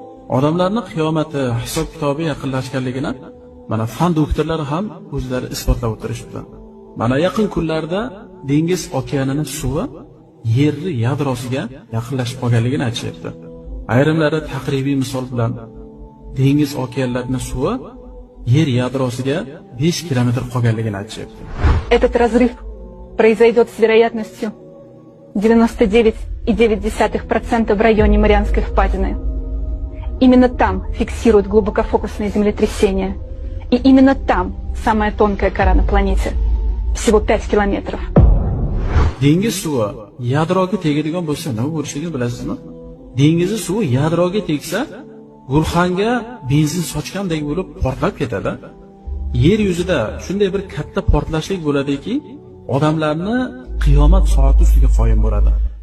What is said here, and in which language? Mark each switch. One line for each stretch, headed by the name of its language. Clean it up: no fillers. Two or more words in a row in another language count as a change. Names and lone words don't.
Uzbek: Odamlarning qiyomati, hisob kitobi yaqinlashganligini mana fan doktorlari ham o'zlari isbotlab o'tirishdi. Mana yaqin kunlarda dengiz okeanining suvi yer yadrosiga yaqinlashib qolganligini aytishyapti. Ayrimlari taqribiy misol bilan dengiz okeanlarining suvi yer yadrosiga 5 kilometr qolganligini aytishyapti.
Russian: Этот разрыв произойдет с вероятностью 99,9% в районе Марианской впадины. Именно там фиксируют глубокофокусные землетрясения. И именно там самая тонкая кора на планете. Всего 5 километров.
Uzbek: Dengiz suvi yadroga tegadigan bo'lsa nima bo'lishligini bilasizmi? Dengiz suvi yadroga tegsa, gulxanga benzin sochgandek bo'lib portlab ketadi. Yer yuzida shunday bir katta portlashlik bo'ladiki, odamlarni qiyomat soati ustiga qoyim bo'ladi.